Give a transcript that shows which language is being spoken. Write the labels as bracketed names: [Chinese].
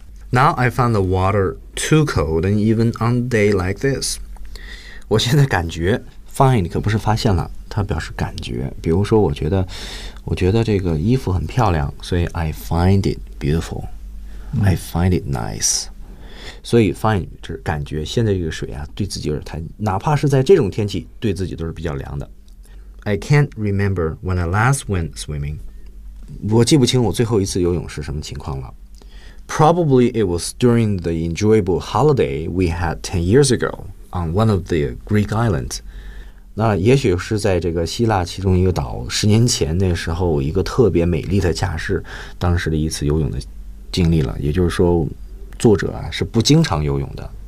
[English] Now I found the water too cold, and even on a day like this, [Chinese] 我现在感觉 find 可不是发现了，它表示感觉。比如说，我觉得这个衣服很漂亮，所以 [English] I find it beautiful,、 [Chinese] mm-hmm. [English] I find it nice. [Chinese] 所以 find 就是感觉，现在这个水啊，对自己有点太，哪怕是在这种天气，对自己都是比较凉的。 [English] I can't remember when I last went swimming. [Chinese] 我记不清我最后一次游泳是什么情况了。 [English] Probably it was during the enjoyable holiday we had 10 years ago on one of the Greek islands. [Chinese] 那也许是在这个希腊其中一个岛十年前那时候一个特别美丽的假日当时的一次游泳的经历了。也就是说作者啊是不经常游泳的。